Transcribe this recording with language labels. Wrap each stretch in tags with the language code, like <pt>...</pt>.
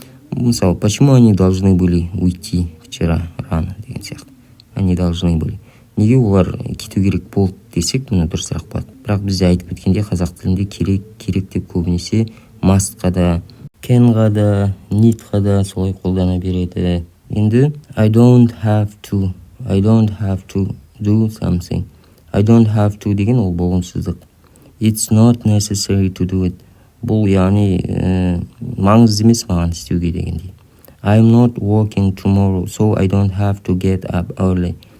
<kk>Мысалы,</kk> <ru>почему они должны были уйти вчера рано</ru> <kk>деген сияқты.</kk> <ru>Они должны были.</ru> <kk>Неге олар кету керек болды десек, мұны бір сұрақ болады. Бірақ бізде айтып кеткенде қазақ тілінде керек деп көбінесе mustқа да, canға да, needқа да солай қолдана береді. Енді</kk> <en>I don't have to do something. I don't have to</en> <kk>деген ол болымсыздық.</kk> <en>It's not necessary to do it.</en> <kk>Бұл яғни маңызды емес маған істеуге дегендей.</kk> <en>I'm not working tomorrow, so I don't have to get up early.</en>